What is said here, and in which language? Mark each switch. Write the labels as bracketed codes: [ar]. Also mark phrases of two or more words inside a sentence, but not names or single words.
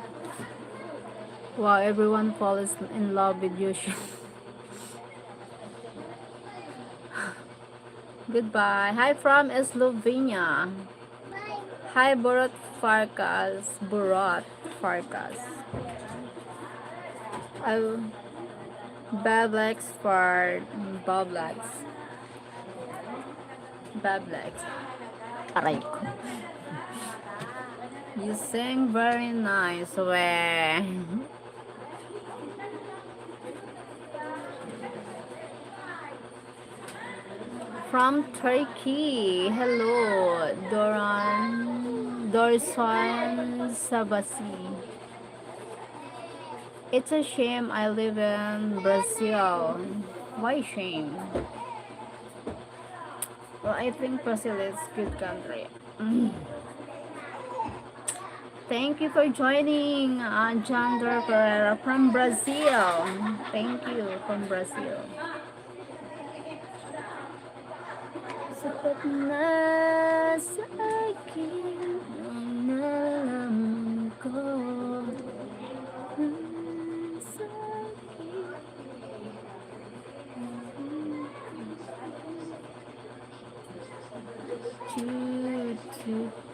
[en] Wow, everyone falls in love with you. Goodbye. Hi from Slovenia. Hi, Borot Farkas. Borot Farkas. Oh, Bablex for Bablex. [tl] Bablex. Aray ko. [en] You sing very nice. Weh. From Turkey. Hello, Dorson Sabasi. It's a shame I live in Brazil. Why shame? Well, I think Brazil is good country. Thank you for joining, Jandra Pereira from Brazil. Thank you from Brazil. [tl] Sapat na sa akin ang nalaman ko. Sa akin. Toot, toot.